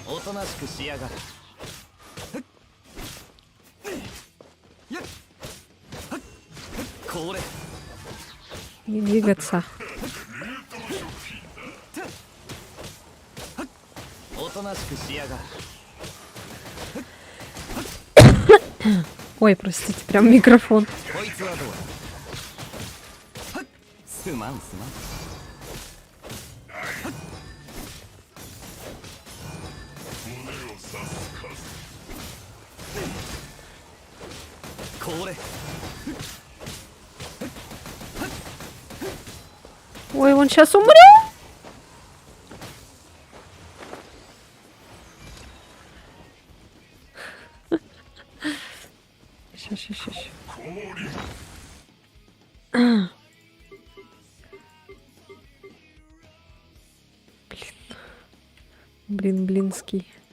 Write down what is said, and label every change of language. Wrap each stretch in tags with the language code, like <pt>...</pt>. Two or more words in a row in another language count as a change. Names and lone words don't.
<ja>となしくしやがる。これ</ja> <ru>Не двигаться.</ru> <ja>おとなしくしやがる。</ja> <ru>Ой, простите, прям микрофон.</ru> <ja>こいつはどうだ。すまんすまん。これ</ja> <ru>Ой, он сейчас умрет. Ща. Блин, блинский.</ru>